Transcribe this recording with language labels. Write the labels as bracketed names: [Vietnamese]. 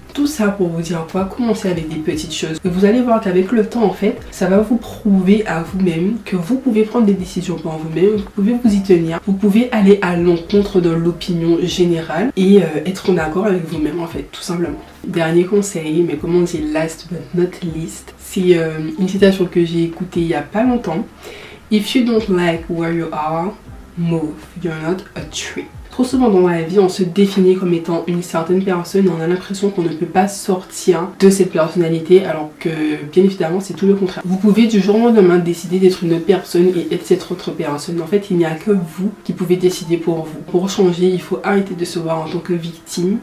[French] Tout ça pour vous dire quoi, commencez avec des petites choses. Et vous allez voir qu'avec le temps en fait, ça va vous prouver à vous-même que vous pouvez prendre des décisions pour vous-même, vous pouvez vous y tenir, vous pouvez aller à l'encontre de l'opinion générale et être en accord avec vous-même en fait, tout simplement. Dernier conseil, mais comme on dit [English] last but not least, [French] c'est une citation que j'ai écoutée il y a pas longtemps. [English] If you don't like where you are, move. You're not a tree. [French] Trop souvent dans la vie, on se définit comme étant une certaine personne et on a l'impression qu'on ne peut pas sortir de cette personnalité alors que bien évidemment c'est tout le contraire. Vous pouvez du jour au lendemain décider d'être une autre personne et être cette autre personne. En fait, il n'y a que vous qui pouvez décider pour vous. Pour changer, il faut arrêter de se voir en tant que victime.